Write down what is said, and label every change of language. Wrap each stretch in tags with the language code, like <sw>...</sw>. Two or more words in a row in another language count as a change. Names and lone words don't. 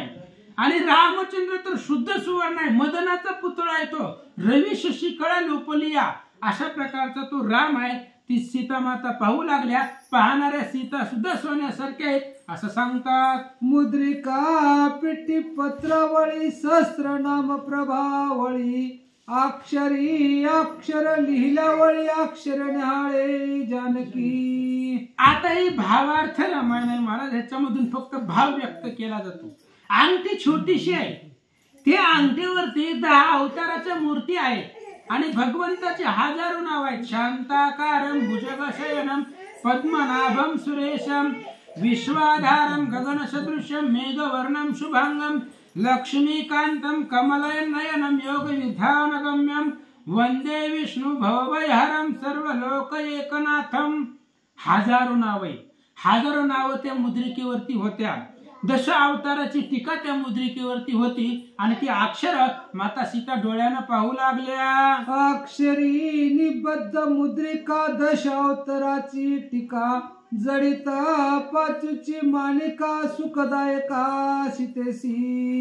<mr>आणि रामचंद्र तर शुद्ध सुवर्ण आहे, मदनाचा पुतळा आहे तो, रवी शशी कळा लोपलिया, अशा प्रकारचा तो राम आहे. ती सीता माता पाहू लागल्या. पाहणाऱ्या सीता सुद्धा सोन्यासारख्या आहेत असं सांगतात. मुद्रिका पिठी पत्रावळी सहस्र नाम प्रभावळी अक्षरी अक्षर लिहिल्यावळी अक्षर न्याहाळे जानकी. आता ही भावार्थ रामायण आहे महाराज, ह्याच्यामधून फक्त भाव व्यक्त केला जातो. अंगठी छोटीशी आहे, त्या अंगठीवरती 10 अवताराच्या मूर्ती आहेत आणि भगवंताची हजारो नाव आहेत.</mr> <sa>शांताकारं भुजगशयनं पद्मनाभं सुरेशं विश्वाधारं गगनसदृशं मेघवर्णं शुभांगं लक्ष्मीकांतं कमलनयनं योगविधानगम्यं वंदे विष्णु भवभयहरं सर्वलोकैकनाथं.</sa> <mr>हजारो नाव आहे, हजारो नाव त्या मुद्रिकेवरती होत्या. 10 अवताराची टीका त्या मुद्रिकेवरती होती. आणि ती अक्षर माता सीता डोळ्यानं पाहू लागल्या. अक्षरी निबद्ध मुद्रिका 10 अवताराची टीका जडित पाचूची मालिका सुखदायका सीतेसी.</mr>